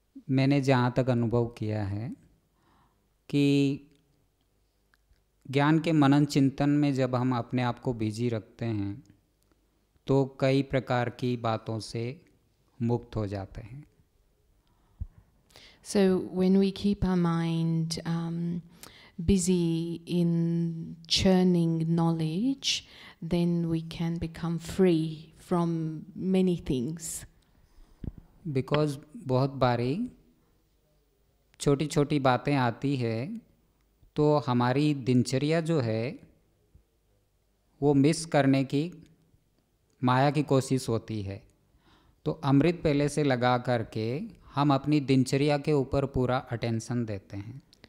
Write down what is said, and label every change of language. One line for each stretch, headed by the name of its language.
Hindi: मैंने जहाँ तक अनुभव किया है कि ज्ञान के मनन चिंतन में जब हम अपने आप को बिजी रखते हैं तो कई प्रकार की बातों से मुक्त हो जाते हैं।
English: So when we keep our mind busy in churning knowledge, then we can become free from many things.
Hindi: Because बहुत बारी छोटी छोटी बातें आती है तो हमारी दिनचर्या जो है वो मिस करने की माया की कोशिश होती है, तो अमृत पहले से लगा करके हम अपनी दिनचर्या के ऊपर पूरा अटेंशन देते हैं।